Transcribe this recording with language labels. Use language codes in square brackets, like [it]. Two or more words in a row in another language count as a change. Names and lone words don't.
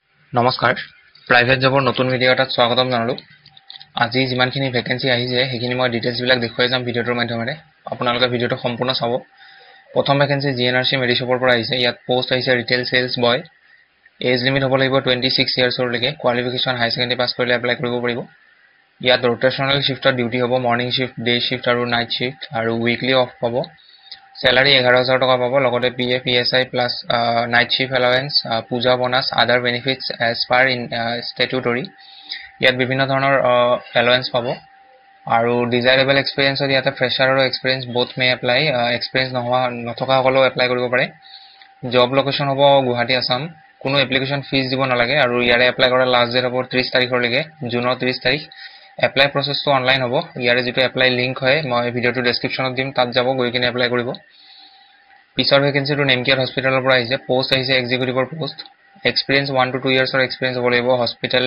[as] নমস্কাৰ প্ৰাইভেট জবৰ নতুন ভিডিও এটাত স্বাগতম জনালো আজি যিমানখিনি ভ্যাকেন্সি আহিছে সেইখিনি মই ডিটেইলছ বিলাক দেখুৱাই যাম ভিডিওটোৰ মাধ্যমেৰে আপোনালোকে ভিডিওটো সম্পূৰ্ণ চাব প্ৰথম ভ্যাকেন্সি জিএনআৰসি মেডিশপৰ পৰা আহিছে ইয়াত পোষ্ট আহিছে [en] retail sales boy age limit [as] হ'ব লাগিব 26 ইয়াৰ্ছৰ লৈকে কোৱালিফিকেশন [en] high secondary [as] পাছ কৰিলে এপ্লাই কৰিব পাৰিব ইয়াত [en] rotational shift duty [as] হ'ব [en] morning shift day shift [as] আৰু [en] night shift [as] আৰু [en] weekly off [as] পাব Salary 11,000 টকা পাব লগতে [en] PF ESI plus night shift allowance puja bonus other benefits as per in statutory [as] ইয়াত বিভিন্ন ধৰণৰ allowance পাব আৰু [en] desirable experience [as] ইয়াতে fresher আৰু [en] experience both may apply [as] experience নথকা সকলেও এপ্লাই কৰিব পাৰে [en] job location [as] হ'ব গুৱাহাটী আসাম কোনো [en] application fees [as] দিব নালাগে আৰু ইয়াৰে এপ্লাই কৰা [en] last date [as] হ'ব 30 তাৰিখলৈকে জুনৰ 30 তাৰিখ এপ্লাই প্ৰসেছটো অনলাইন হ'ব ইয়াৰে যেটো [en] apply link [as] হয় মই ভিডিওটো ডেসক্ৰিপচনত দিম তাত যাব গৈ কিনে এপ্লাই কৰিব পিছৰ ভ্যাকেন্সিটো নেমকেয়াৰ হস্পিটালৰ পৰা আহিছে পোষ্ট আহিছে এক্সিকিউটিভৰ পোষ্ট এক্সপেৰিয়েন্স 1 to 2 [en] years experience [as] হ'ব লাগিব হস্পিটাল